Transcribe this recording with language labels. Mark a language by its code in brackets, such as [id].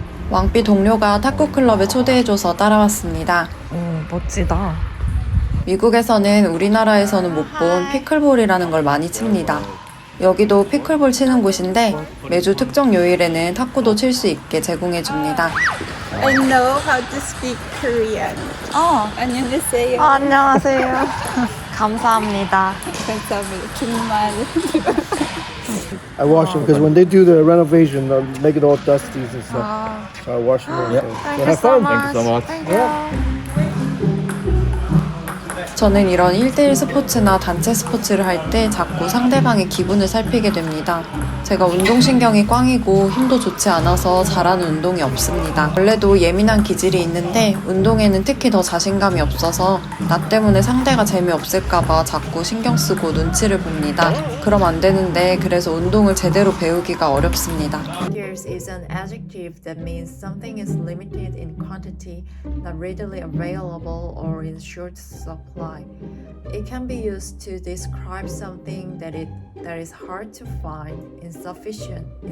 [ko] 왕삐 동료가 탁구클럽에 초대해줘서 따라왔습니다. 멋지다. 미국에서는 우리나라에서는 못 본 피클볼이라는 걸 많이 칩니다. 여기도 피클볼 치는 곳인데 매주 특정 요일에는 탁구도 칠 수 있게 제공해줍니다. [en] I know how to speak Korean. [ko] 안녕하세요. 안녕하세요. 감사합니다. 감사합니다. 정말. [en] I wash them because when they do the renovation, they'll make it all dusty and stuff. So I wash them. All. So have fun. Thank you so much. [ko] 저는 이런 1대1 스포츠나 단체 스포츠를 할 때 자꾸 상대방의 기분을 살피게 됩니다. 제가 운동신경이 꽝이고 힘도 좋지 않아서 잘하는 운동이 없습니다. 원래도 예민한 기질이 있는데 운동에는 특히 더 자신감이 없어서 나 때문에 상대가 재미없을까봐 자꾸 신경 쓰고 눈치를 봅니다. 그럼 안 되는데 그래서 운동을 제대로 배우기가 어렵습니다. [en] Your Scarce is an adjective that means something is limited in quantity, not readily available, or in short supply. It can be used to describe something that is hard to find, insufficient.